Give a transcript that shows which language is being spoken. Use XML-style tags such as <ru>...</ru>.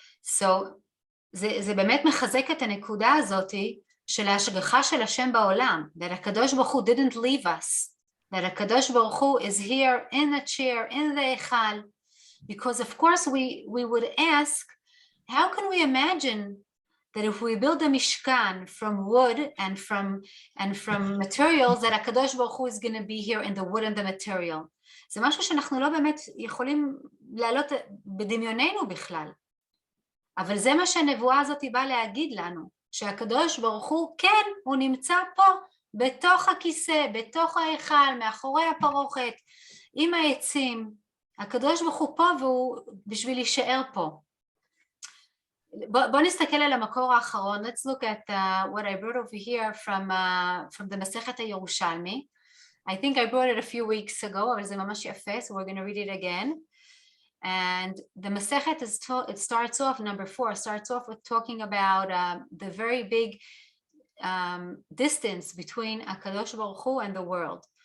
<en>So,</en> <he>זה באמת מחזק את הנקודה הזאת של ההשגחה של השם בעולם,</he> <en>that הקדוש ברוך הוא didn't leave us, that הקדוש ברוך הוא is here in the chair, in the eichal, because of course we would ask, how can we imagine that if we build a mishkan from wood and from materials, that HaKadosh Baruch Hu is going to be here in the wood and the material?</en> <he>זה משהו שאנחנו לא באמת יכולים לעלות בדמיוננו בכלל. אבל זה מה שהנבואה הזאת באה להגיד לנו, שהקדוש ברוך הוא, כן, הוא נמצא פה, בתוך הכיסא, בתוך ההיכל, מאחורי הפרוכת, עם העצים. הקדוש ברוך הוא פה והוא בשביל להישאר פה. בוא נסתכל על המקור האחרון.</he> <en>Let's look at what I brought over here from the מסכת הירושלמי. I think I brought it a few weeks ago,</en> <he>אבל זה ממש יפה,</he> <en>so we're going to read it again. And the Masechet it starts off, number 4, starts off with talking about the very big distance between HaKadosh Baruch Hu and the world.</en>